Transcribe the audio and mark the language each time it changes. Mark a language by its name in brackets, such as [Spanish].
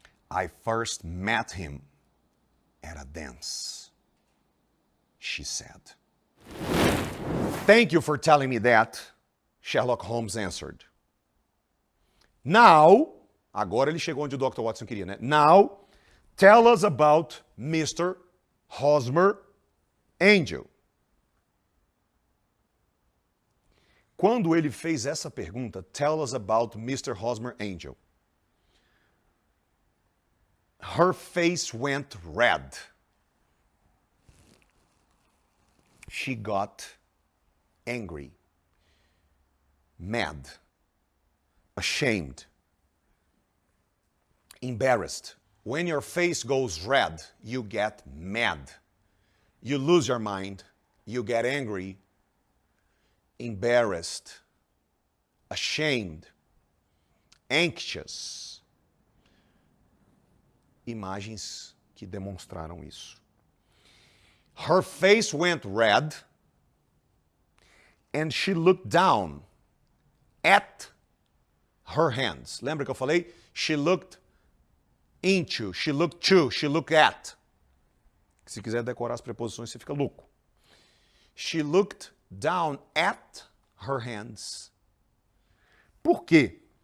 [English] I first met him at a dance, she said. Thank you for telling me that, Sherlock Holmes answered. [Portuguese] Now, agora ele chegou onde o Dr. Watson queria, né? Now, [English] tell us about Mr. Hosmer Angel. [Portuguese] Quando ele fez essa pergunta, [English] tell us about Mr. Hosmer Angel, her face went red. she got angry, mad, ashamed, embarrassed. When your face goes red, you get mad. You lose your mind. You get angry, embarrassed, ashamed, anxious. [Portuguese] Imagens que demonstraram isso. [English] Her face went red and she looked down at her hands. [Portuguese] Lembra que eu falei? [English] She looked into, she looked to, she looked at. [Portuguese] Se quiser decorar as preposições, você fica louco. [English] She looked down at her hands. [Portuguese] Por quê?